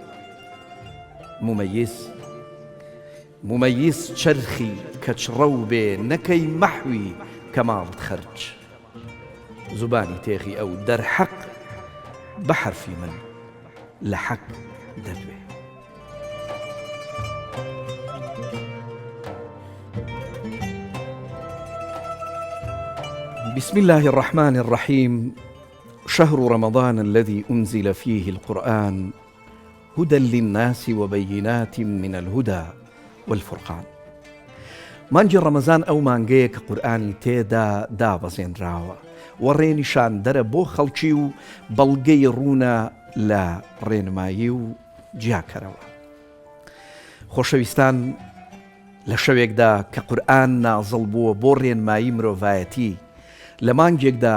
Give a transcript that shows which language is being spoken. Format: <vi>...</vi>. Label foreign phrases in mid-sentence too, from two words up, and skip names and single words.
<ckb>ممەیز چەرخی کەچڕەو بێ، نەکەی مەحوی کەماڵت خەرج، زوبانی تێغی ئەو دەرحەق بە حەرفی من لە حەق دەدوێ.</ckb> <ar>بسم الله الرحمن الرحيم. شهر رمضان الذي أنزل فيه القرآن هدى للناس وبينات من الهدى والفرقان.</ar> <ckb>مانجی ڕەمەزان ئەو مانگەیە کە قورئانی تێدا دابەزێنراوە، وەڕێنیشان دەرە بۆ خەڵکی و بەڵگەی ڕوونە لە ڕێنمایی و جیاکەرەوە. خۆشەویستان، لە شەوێکدا کە قورئان نازڵ بووە بۆ ڕێنمایی مرۆڤایەتی، لە مانگێکدا</ckb>